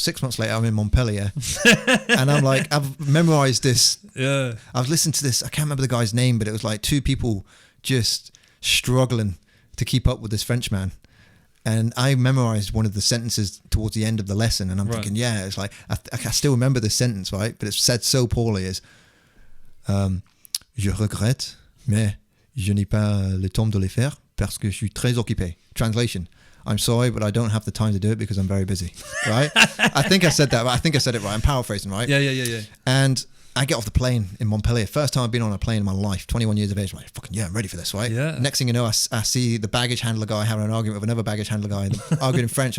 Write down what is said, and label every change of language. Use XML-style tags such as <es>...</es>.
<en>6 months later, I'm in Montpellier. And I'm like, I've memorized this. Yeah. I've listened to this. I can't remember the guy's name, but it was like 2 people just struggling to keep up with this Frenchman. And I memorized one of the sentences towards the end of the lesson. And I'm thinking, yeah, it's like, I still remember this sentence, right? But it's said so poorly as,</en> <fr>je regrette, mais je n'ai pas le temps de le faire parce que je suis très occupé.</fr> <en>Translation: I'm sorry, but I don't have the time to do it because I'm very busy. Right? I think I said that, but I think I said it right. I'm paraphrasing, right? Yeah. And I get off the plane in Montpellier. First time I've been on a plane in my life, 21 years of age. I'm like, fucking yeah, I'm ready for this, right? Yeah. Next thing you know, I see the baggage handler guy having an argument with another baggage handler guy, arguing in French.</en>